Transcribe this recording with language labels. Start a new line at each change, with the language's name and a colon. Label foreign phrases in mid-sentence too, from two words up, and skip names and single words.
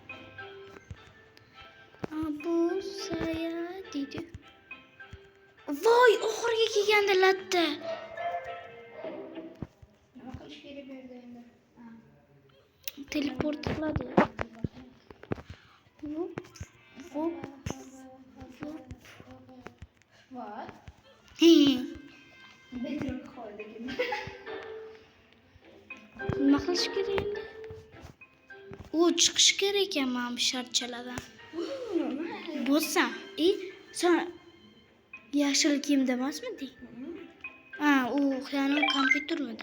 Uzbek: Bu saya dedi. Voy, oxirgi kelganda latta. Nima qilish kerak bu yerda endi? Ha. Teleport qiladi. Hop, hop.
English: What? He.
Uzbek: Bedrock qoldi. Nima qilish kerak endi? U chiqish kerak ekan mana bu sharchalardan. Bo'lsa, sen yashil kiyimda emasmidi? Ha, u yana kompyutermidi?